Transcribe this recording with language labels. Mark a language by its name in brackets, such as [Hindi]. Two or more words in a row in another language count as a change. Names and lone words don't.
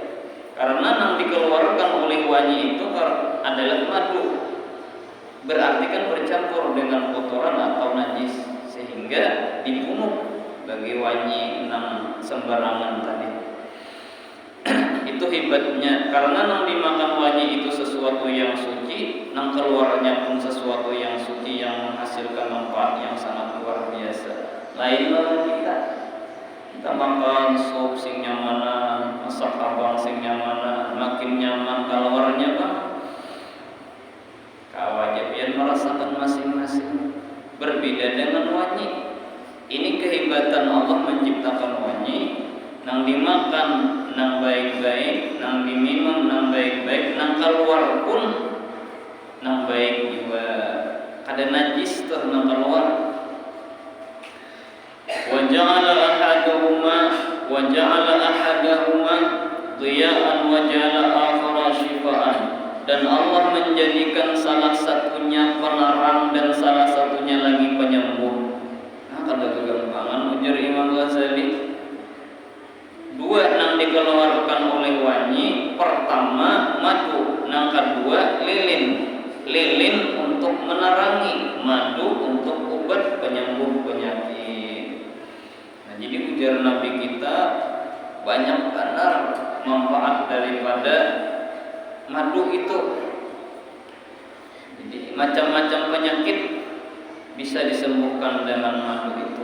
[Indonesian] Karena nang dikeluarkan oleh wanyi itu adalah madu, berarti kan bercampur dengan kotoran atau najis, sehingga dibunuh bagi wanyi nang sembarangan tadi. Itu hebatnya, karena nang dimakan wanyi itu sesuatu yang suci, nang keluarnya pun sesuatu yang suci yang menghasilkan manfaat yang sangat luar biasa. [Banjar] Lain kita makan sup sing nyamanan, masak abang sing nyamanan, makin nyaman keluarnya bang. [Indonesian] Kawajib yang merasakan masing-masing. Berbeda dengan wanyi. Ini kehebatan Allah menciptakan wanyi. Nang dimakan nang baik-baik, nang diminum nang baik-baik, nang keluar pun nang baik juga. [Banjar] Kada najis tuh nang keluar. [Arabic] وجعل أحدهما ضياء وجعل الآخر شفاء. [Indonesian] Dan Allah menjadikan salah satunya penerang dan salah satunya lagi penyembuh. [Banjar] Nah, kada kegampangan ujar Imam Ghazali. [Indonesian] Dua nang dikeluarkan oleh wanyi, pertama madu, nang kedua lilin. Lilin untuk menerangi, madu untuk obat penyembuh penyakit. [Banjar] Nah, jadi ujar Nabi kita banyak benar manfaat daripada madu itu. [Indonesian] Jadi macam-macam penyakit bisa disembuhkan dengan madu itu.